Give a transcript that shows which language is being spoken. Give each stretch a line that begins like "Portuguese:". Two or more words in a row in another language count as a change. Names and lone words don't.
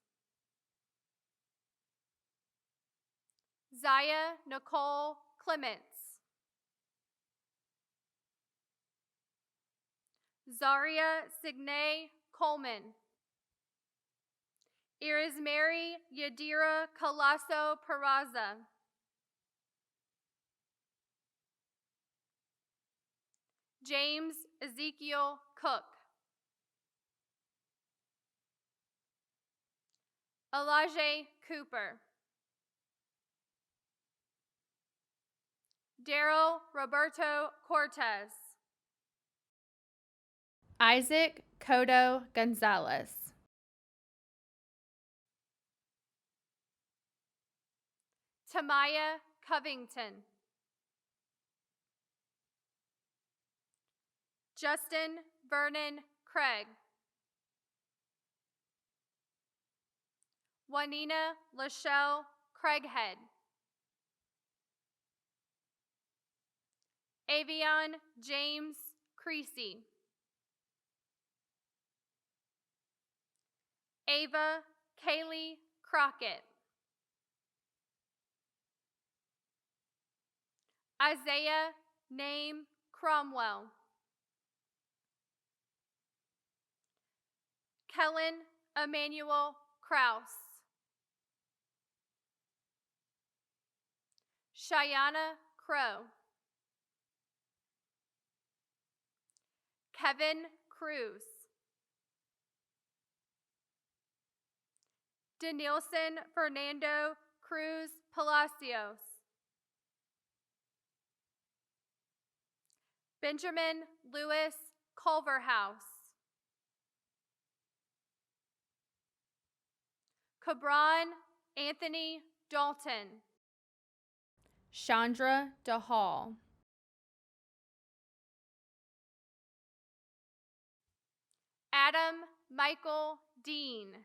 English: Zaya Nicole Clements. Zaria Signe Coleman. Iris Mary Yadira Colasso Peraza. James Ezekiel Cook. Elijah Cooper. Daryl Roberto Cortez. Isaac Coto Gonzalez. Tamaya Covington. Justin Vernon Craig. Juanina Lachelle Craighead, Avion James Creasy, Ava Kaylee Crockett, Isaiah Name Cromwell, Kellen Emmanuel Kraus, Cheyenne Crow, Kevin Cruz, Denilson Fernando Cruz Palacios, Benjamin Lewis Culverhouse, Cabron Anthony Dalton, Chandra DeHall, Adam Michael Dean,